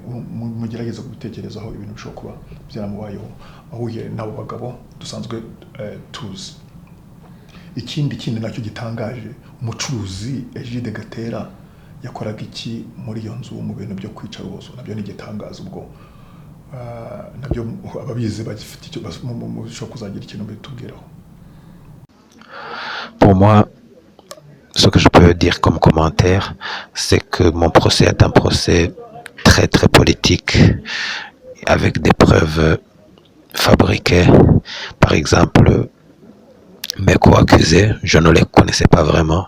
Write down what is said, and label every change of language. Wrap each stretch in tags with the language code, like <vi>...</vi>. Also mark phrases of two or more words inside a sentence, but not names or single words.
<rw>Mugerageza kubitekerezaho ibintu bishobora kuba byaramubayeho ahuye n'abo bagabo dusanzwe tuzi. Ikindi nacyo gitangaje, umucuruzi Egide Gatera yakoraga iki muri iyo nzu mu bintu byo kwica rubozo? Nabyo ni igitangazo. Ubwo nabyo ababizi bagifite icyo bashobora kuzagira ikintu bitubwiraho.</rw> <fr>Pour moi, ce que je peux dire comme commentaire, c'est que mon procès est un procès très très politique, avec des preuves fabriquées. Par exemple, mes co-accusés, je ne les connaissais pas vraiment.</fr>